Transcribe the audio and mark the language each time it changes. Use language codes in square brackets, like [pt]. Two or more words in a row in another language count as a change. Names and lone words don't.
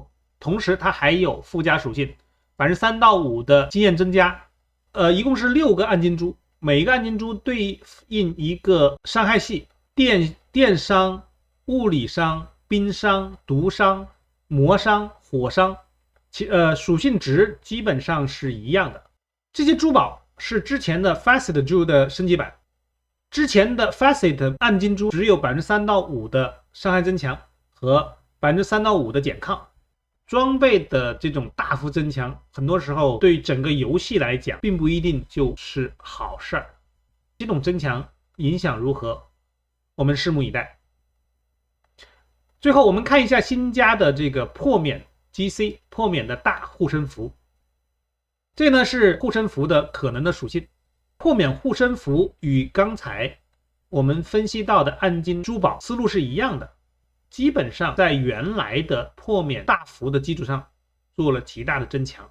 [zh] 同時它還有附加屬性 3% 到 5% 的經驗增加，一共是6個暗金珠，每一個暗金珠對應一個傷害系，電傷、物理傷、冰傷、毒傷、魔傷、火傷，屬性值基本上是一樣的。这些珠宝是之前的 Facet 珠的升级版，之前的 Facet 暗金珠只有 3% 到 5% 的傷害增強和 3% 到 5% 的減抗， 裝備的這種大幅增強，很多時候對整個遊戲來講，並不一定就是好事儿。這種增強影響如何，我們拭目以待。最後，我們看一下新加的这個破免 GC 破免的大護身符。這呢是護身符的可能的屬性。破免護身符與剛才我們分析到的暗金珠寶思路是一樣的，基本上在原來的破免大符的基礎上做了極大的增強。